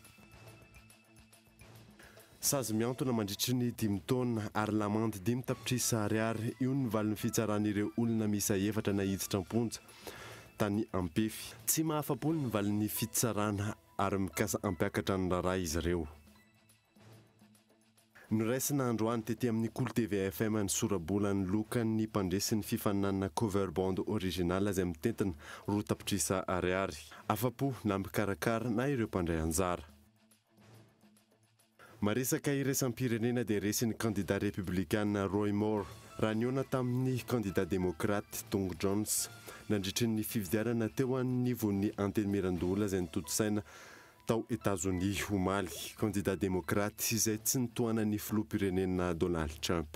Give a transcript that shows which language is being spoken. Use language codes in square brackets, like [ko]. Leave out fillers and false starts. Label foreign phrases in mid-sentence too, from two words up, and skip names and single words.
[mg] Sazy miantona mandritry ny 5 taona ary lamandy 5 tapitrisa ariary io ny valin'ny fitsaran'ireo olona misa 7 na hiditra am-ponja tany ampefy tsy mahafapony ny valin'ny fitsarana ary mikasa ampiakatra ny raray izy ireo. Noraisina androany tety amin'ny Cool TV FM ny sorabolany lokany mpandresin'ny fifaninana cover band original izay mitentina 2 tapitrisa ariary afapo na mikarakara na ireo mpandray anjara. Maresaka iraisam-pirenena dia resin'ny [fr] candidat républicain [mg] Roy Moore raha niona tamin'ny [fr] candidat démocrate [mg] Tung Jones nandritry ny fividianana teo anivon'ny antenimiran-dola izay nitotosaina tao États-Unis omaly [fr] candidat démocrate [mg] izay tsy nitohanan'ny filoham-pirenena Donald Trump.